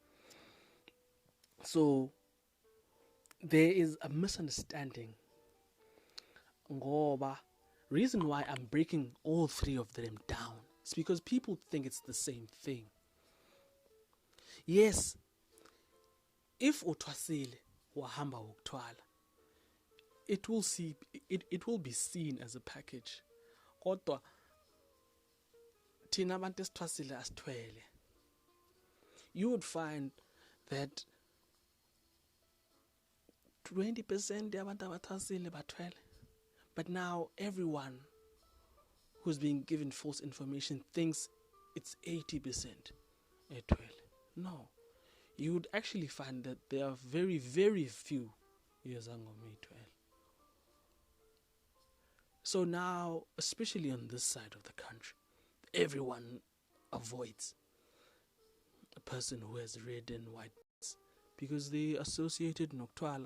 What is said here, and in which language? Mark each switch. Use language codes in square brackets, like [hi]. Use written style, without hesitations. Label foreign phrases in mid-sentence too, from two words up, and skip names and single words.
[en] So there is a misunderstanding. Ngoba, reason why I'm breaking all three of them down is because people think it's the same thing. Yes, if [zu] uThwasile wahamba ukuthwala, [en] it will be seen as a package. [zu] Kodwa thina abantu esithwasile asithwele. [en] You would find that 20% [zu] yabantu abathwasile bathwele. [en] But now everyone who's being given false information thinks it's 80% etwele. No. You would actually find that there are very, very few [zu] yezangoma etwele. [en] So now, especially on this side of the country, everyone avoids a person who has red and white because they associated Noktwala.